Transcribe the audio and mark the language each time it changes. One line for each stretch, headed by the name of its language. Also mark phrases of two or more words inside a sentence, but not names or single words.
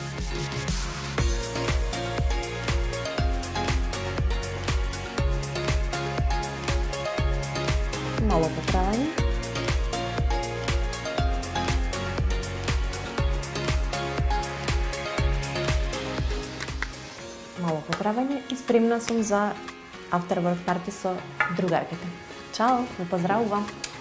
Macedonian: Мало поправање. Мало поправање и спремна сум за
English: after work party
Macedonian: со другарките. Чао, ве поздравувам!